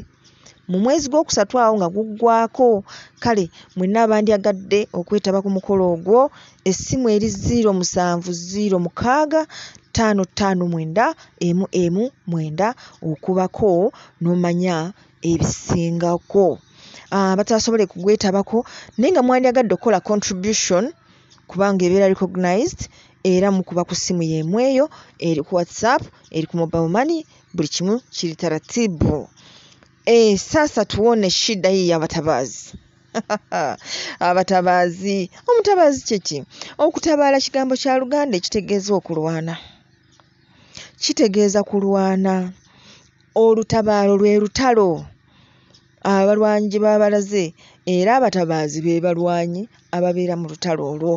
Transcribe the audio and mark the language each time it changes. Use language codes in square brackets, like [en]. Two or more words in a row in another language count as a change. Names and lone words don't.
[lg] Mu mwezi gw'okusatu awo nga guggwako. Kale mwenna abandyagadde okwetaba ku mukolo ogwo, essimu eri 0700559591 okubako n'omanya ebisingako. Batasobole kugwetabako naye nga mwandyagadde okukola contribution kubanga ebeera recognized era mukuba ku ssimu y'emu eyo, eri ku WhatsApp, eri ku [en] mobile money, [lg] buli kimu kiri taratibu. [sw] Sasa tuone shida hii ya batabaazi. [lg] Abatabaazi. Omutabaazi kyeki? Okutabaala kigambo kya Luganda ekitegeeza okulwana. Kitegeeza kulwana. Olutabaalo lwe lutalo. Abalwanyi gye baba balaze era abatabaazi be balwanyi ababeera mu lutalo olwo.